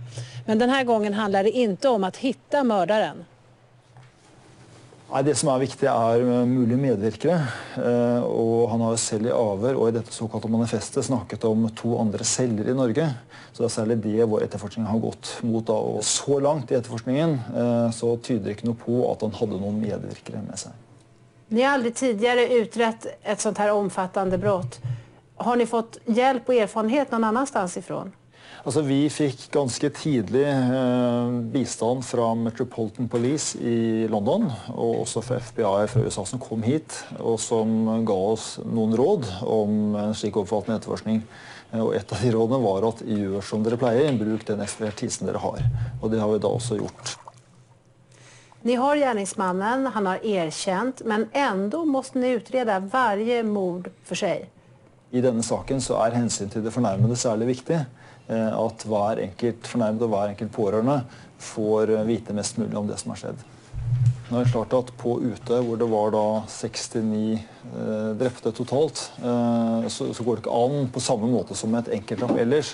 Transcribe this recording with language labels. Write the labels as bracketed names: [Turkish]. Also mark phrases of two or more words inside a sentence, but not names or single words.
[Swedish] Men den här gången handlar det inte om att hitta mördaren. [Norwegian] Nei, det som viktig mulige medvirkere, og han har jo selv I avhør og I dette såkalte manifestet snakket om 2 andre celler I Norge. Så det særlig det vår etterforskning har gått mot da, og så langt I etterforskningen så tyder ikke noe på at han hadde noen medvirkere med seg. [Swedish] Ni har aldrig tidigare utrett ett sånt här omfattande brott. Har ni fått hjälp och erfarenhet någon annanstans ifrån? [Norwegian] Altså, vi fikk ganske tidlig bistand fra Metropolitan Police I London, og også fra FBI fra USA som kom hit, og som ga oss noen råd om en slik omfattende etterforskning. Og et av de rådene var at gjør som dere pleier, bruk den ekspertisen dere har. Og det har vi da også gjort. [Swedish] Ni har gärningsmannen, han har erkänt, men ändå måste ni utreda varje mord för sig. [Norwegian] I denne saken så hensyn til det fornærmede særlig viktig. At hver enkelt fornærmet og hver enkelt pårørende får vite mest mulig om det som har skjedd. Nå er det klart at på ute, hvor det var da 69 drepte totalt, så går det ikke an på samme måte som et enkeltdrap ellers.